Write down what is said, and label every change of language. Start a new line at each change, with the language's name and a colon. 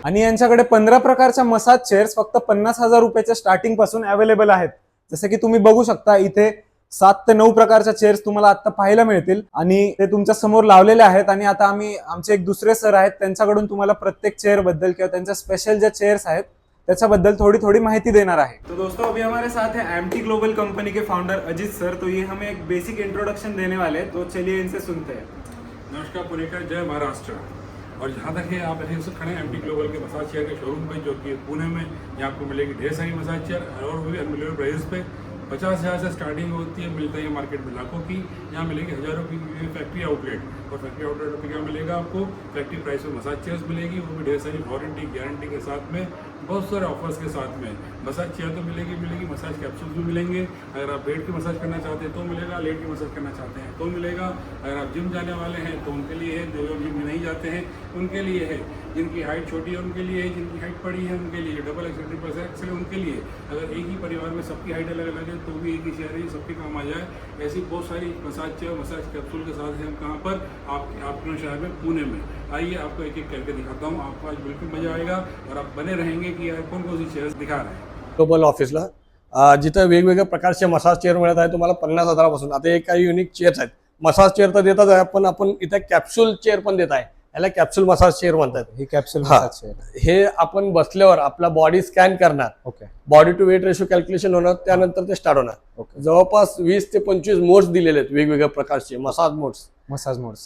Marathi: आणि यांच्याकडे 15 प्रकारच्या मसाज चेअर्स फक्त 50,000 रुपयाच्या स्टार्टिंग पासून अवेलेबल आहेत. जसं की तुम्ही बघू शकता, इथे 7 ते 9 प्रकारच्या चेअर्स तुम्हाला आता पाहायला मिळतील आणि ते तुमच्या समोर लावलेले आहेत. आणि आता आम्ही आमचे एक दुसरे सर आहेत, त्यांच्याकडून तुम्हाला प्रत्येक चेअर बद्दल किंवा त्यांच्या स्पेशल ज्या चेअर्स आहेत त्याच्याबद्दल
Hindi: थोड़ी माहिती देना है। तो दोस्तों, अभी हमारे साथ है एमटी ग्लोबल कंपनी के फाउंडर अजीत सर। तो ये हमें एक बेसिक इंट्रोडक्शन देने वाले हैं, तो चलिए इनसे सुनते हैं। नमस्कार पुणेकर, जय महाराष्ट्र। और जहाँ तक है आप ऐसे खड़े हैं एमटी ग्लोबल के मसाज चेयर के शोरूम पे, जो कि पुणे में यहाँ आपको मिलेगी ढेर सारी मसाज चेयर और वो भी अनबिलीवेबल प्राइस पे। 50,000 से स्टार्टिंग होती है, मिलता है मार्केट में लाखों की। यहाँ मिलेगी हज़ारों की फैक्ट्री आउटलेट, और फैक्ट्री आउटलेट पे क्या मिलेगा आपको, फैक्ट्री प्राइस में मसाज चेयर्स मिलेगी, वो भी ढेर सारी वारंटी गारंटी के साथ में, बहुत सारे ऑफर्स के साथ में। मसाज चेयर तो मिलेगी, मसाज कैप्सूल्स भी मिलेंगे। अगर आप बेड की मसाज करना चाहते हैं तो मिलेगा, लेट की मसाज करना चाहते हैं तो मिलेगा। अगर आप जिम जाने वाले हैं तो उनके लिए है, जो लोग जिम में नहीं जाते हैं उनके लिए है, जिनकी हाइट छोटी है उनके लिए है, जिनकी हाइट बड़ी है उनके लिए, डबल एक्सल ट्रिपल एक्सल है उनके लिए। अगर एक ही परिवार में सबकी हाइट अलग अलग है तो भी एक ही चेयर है, सबके काम आ जाए। ऐसी बहुत सारी मसाज चेयर, मसाज कैप्सूल के साथ हैं हम कहाँ पर, आपके शहर में, पुणे में। आइए आपको एक एक करके दिखाता हूँ, आपको आज बिल्कुल मजा आएगा और आप बने रहेंगे कि यार कौन कौन सी चेयर्स दिखा रहे हैं।
Marathi: ग्लोबल ऑफिसला जिथं वेगवेगळ्या प्रकारचे मसाज चेअर मिळत आहे तुम्हाला 50,000 पासून। आता एक काही युनिक चेअर्स आहेत, मसाज चेअर तर देतात आहे, पण आपण इथे कॅप्सूल चेअर पण देत आहे, याला कॅप्सूल मसाज चेअर म्हणतात। ही कॅप्सूल मसाज चेअर, हे आपण बसल्यावर आपला बॉडी स्कॅन करणार,
English: okay,
Marathi: body to weight ratio calculation होणार, त्यानंतर ते स्टार्ट होणार। जवळपास 20 ते 25 मोड्स दिलेले आहेत, वेगवेगळ्या प्रकारचे मसाज मोड्स